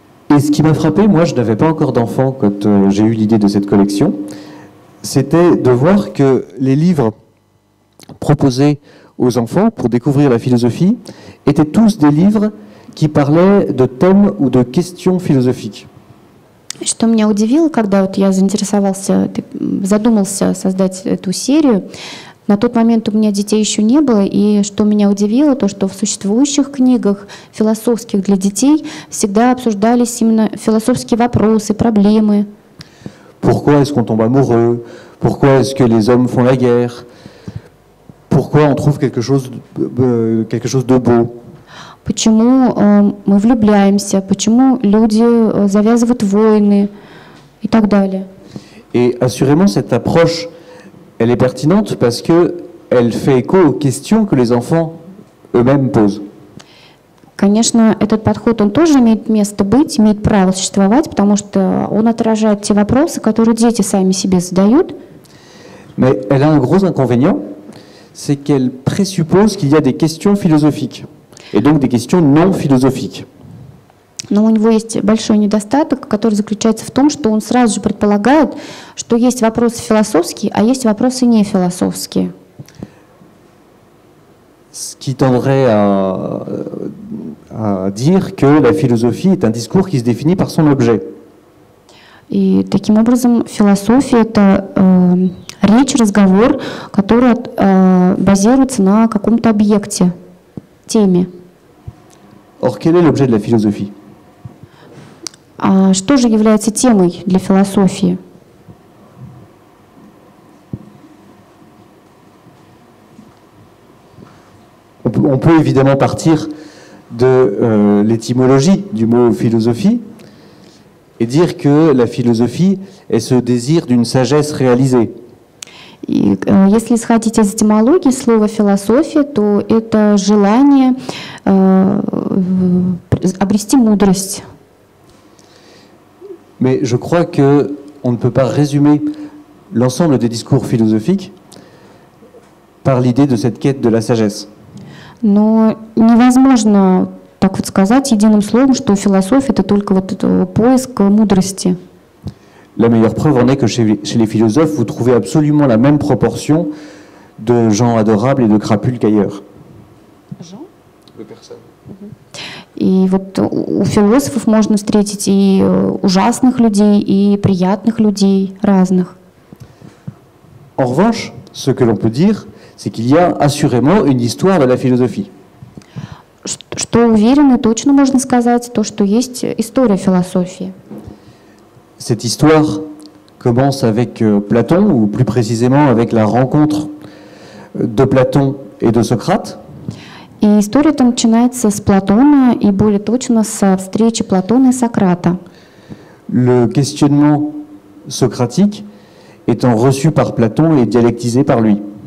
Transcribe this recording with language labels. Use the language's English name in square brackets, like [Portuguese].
[French] Et ce qui m'a frappé, moi je n'avais pas encore d'enfant quand j'ai eu l'idée de cette collection, c'était de voir que les livres proposés aux enfants pour découvrir la philosophie étaient tous des livres qui parlaient de thèmes ou de questions philosophiques. [Russian] Что меня удивило, когда вот я задумался создать эту серию, на тот момент у меня детей еще не было, и что меня удивило, то что в существующих книгах философских для детей всегда обсуждались именно философские вопросы, проблемы. [French] Pourquoi est-ce qu'on tombe amoureux? Pourquoi est-ce que les hommes font la guerre? Pourquoi on trouve quelque chose de beau? [Russian] Почему мы влюбляемся, почему люди завязывают войны и так далее. [French] Et assurément, cette approche, elle est pertinente parce qu'elle fait écho aux questions que les enfants eux-mêmes posent. [Russian] Конечно, этот подход, он тоже имеет место быть, имеет право существовать, потому что он отражает те вопросы, которые дети сами себе задают. [French] Mais elle a un gros inconvénient, c'est qu'elle présuppose qu'il y a des questions philosophiques. Et donc des questions non philosophiques. [Russian] Но у него есть большой недостаток, который заключается в том, что он сразу же предполагает, что есть вопросы философские, а есть вопросы не философские. [French] Ce qui tendrait à dire que la philosophie est un discours qui se définit par son objet. [Russian] И таким образом философия — это речь, разговор, который базируется на каком-то объекте, теме. [French] Or, quel est l'objet de la philosophie? [Russian] А что же является темой для философии? [French] On peut évidemment partir de l'étymologie du mot philosophie et dire que la philosophie est ce désir d'une sagesse réalisée. [Russian] И, если исходить из этимологии слова «философия», то это желание обрести мудрость. [French] Mais je crois qu'on ne peut pas résumer l'ensemble des discours philosophiques par l'idée de cette quête de la sagesse. [Russian] Но невозможно так вот сказать единым словом, что философия — это только вот поиск мудрости. [French] La meilleure preuve en est que chez les philosophes, vous trouvez absolument la même proportion de gens adorables et de crapules qu'ailleurs. De personnes. [Russian] И вот у философов можно встретить и ужасных людей, и приятных людей, разных. [French] En revanche, ce que l'on peut dire, c'est qu'il y a assurément une histoire de la philosophie. [Russian] Что уверенно и точно можно сказать, то, что есть история философии. [French] Cette histoire commence avec Platon, ou plus précisément avec la rencontre de Platon et de Socrate. [Russian] И история-то начинается с Платона, и более точно со встречи Платона и Сократа. [French] Le questionnement socratique étant reçu par Platon et dialectisé par lui.